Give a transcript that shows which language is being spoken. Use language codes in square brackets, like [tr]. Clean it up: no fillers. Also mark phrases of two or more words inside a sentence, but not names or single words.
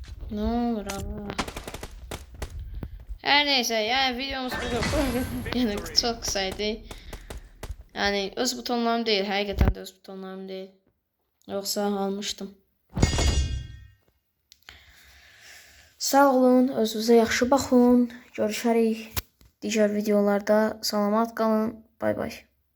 [tr] Ne olur Allah. Her neyse yani videomuz bu yani çok kısaydı. Yani öz butonlarım değil, [az] həqiqətən də öz butonlarım değil. Yoksa almışdım. Sağ olun, özünüzə yaxşı baxın. Görüşərik digər videolarda. Salamat qalın. Bay bay.